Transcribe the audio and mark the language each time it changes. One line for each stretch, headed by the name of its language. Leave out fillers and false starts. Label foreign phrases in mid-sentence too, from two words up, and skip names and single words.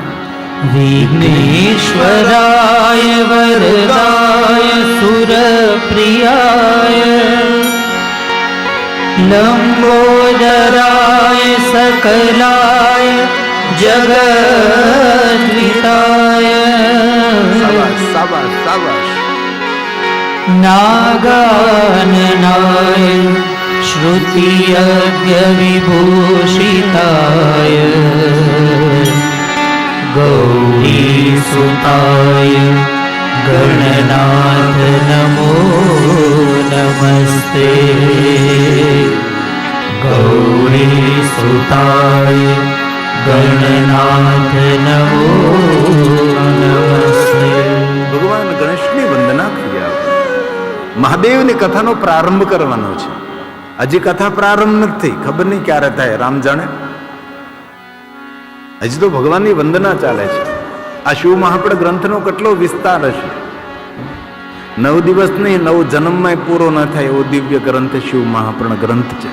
Sanskrit: विघ्नेश्वराय वरदाय सुरप्रियाय लम्बोदराय सकलाय जगद्विताय
Gujarati: શાબાશ શાબાશ શાબાશ.
Sanskrit: नागाननाय श्रुतियज्ञविभूषिताय गौरीसुताय गणनाथ नमो नमस्ते गौरीसुताय गणनाथ नमो नमस्ते.
Gujarati: ભગવાન ગણેશની વંદના કરી આપણે. મહાદેવની કથાનો પ્રારંભ કરવાનો છે. હજી કથા પ્રારંભ નથી, ખબર નહીં ક્યારે થાય, રામ જાણે. હજી તો ભગવાનની વંદના ચાલે છે. આ શિવ મહાપડ ગ્રંથનો કેટલો વિસ્તાર હશે. 9 દિવસ નહીં, 9 જન્મમાં પૂરો ન થાય એવો દિવ્ય ગ્રંથ શિવ મહાપર્ણ ગ્રંથ છે.